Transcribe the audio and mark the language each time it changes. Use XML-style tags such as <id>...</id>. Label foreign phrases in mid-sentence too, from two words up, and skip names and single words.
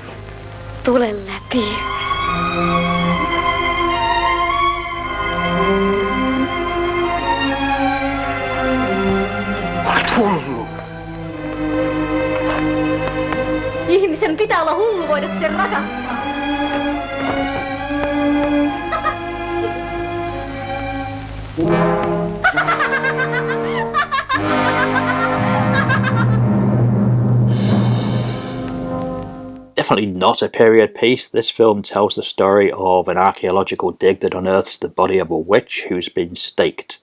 <fi>Tule läpi. Olet hullu. Ihmisen pitää olla hullu voidakseen rakastaa.</fi> <en>Definitely not a period piece. This film tells the story of an archaeological dig that unearths the body of a witch who's been staked.</en>